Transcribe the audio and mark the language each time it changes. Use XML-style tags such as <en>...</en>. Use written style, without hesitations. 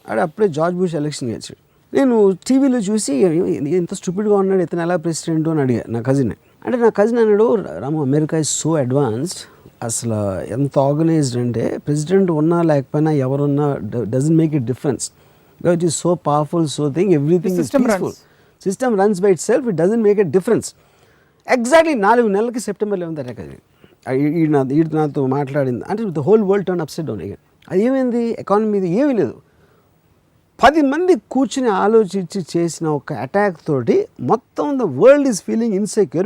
<te>అప్పుడే George bush election గెలిచాడు. నేను టీవీలో చూసి ఎంత స్టూపిడ్గా ఉన్నాడు, ఇతను ఎలా ప్రెసిడెంట్ అని అడిగా నా కజిన్. అంటే నా కజిన్ అన్నాడు, రాము</te> <en>America is so advanced,</en> <te>అసలు ఎంత ఆర్గనైజ్డ్ అంటే ప్రెసిడెంట్ ఉన్నా లేకపోయినా ఎవరున్నా</te> <en>Doesn't make it difference. Because it is so powerful, so thing, everything is peaceful. System runs by itself, it doesn't make a difference.</en> <te>Exactly 4 నెలలకి September 11th attack అది. ఈడు నాతో మాట్లాడింది అంటే</te> <en>The whole world turn upside down again.</en> <te>అది ఏమైంది? Economy ఏమీ లేదు. 10 మంది కూర్చుని ఆలోచించి చేసిన ఒక అటాక్ తోటి మొత్తం</te> <en>The world is feeling insecure.</en>